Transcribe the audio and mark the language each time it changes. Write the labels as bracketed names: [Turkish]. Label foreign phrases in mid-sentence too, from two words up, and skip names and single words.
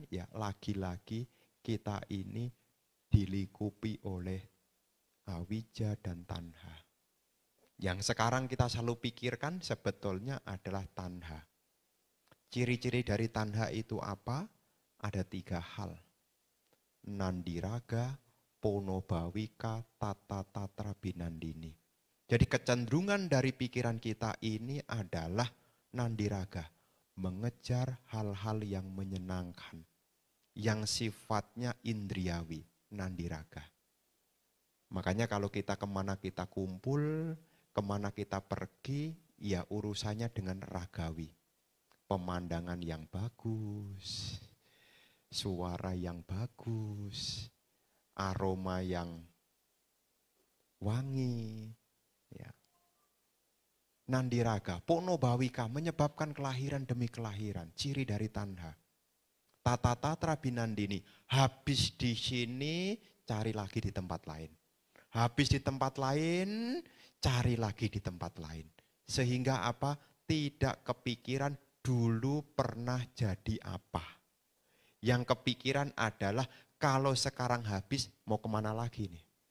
[Indonesian] Ya lagi-lagi kita ini dilingkupi oleh awija dan tanha. Yang sekarang kita selalu pikirkan sebetulnya adalah tanha. Ciri-ciri dari tanha itu apa? Ada 3 hal. [Pali] Nandiraga, ponobawika, tata tatra binandini. [Indonesian] Jadi kecenderungan dari pikiran kita ini adalah nandiraga. Mengejar hal-hal yang menyenangkan. Yang sifatnya indriawi, nandiraga. Makanya kalau kita kemana kita kumpul, kemana kita pergi, ya urusannya dengan ragawi. Pemandangan yang bagus, suara yang bagus, aroma yang wangi. Ya. [Pali] Nandiraga, ponobawika [Indonesian] menyebabkan kelahiran demi kelahiran, ciri dari tanha. [Pali] Tata tatra binandini, [Indonesian] habis di sini cari lagi di tempat lain. Habis di tempat lain, cari lagi di tempat lain. Sehingga apa? Tidak kepikiran dulu pernah jadi apa. Yang kepikiran adalah kalau sekarang habis mau kemana lagi nih.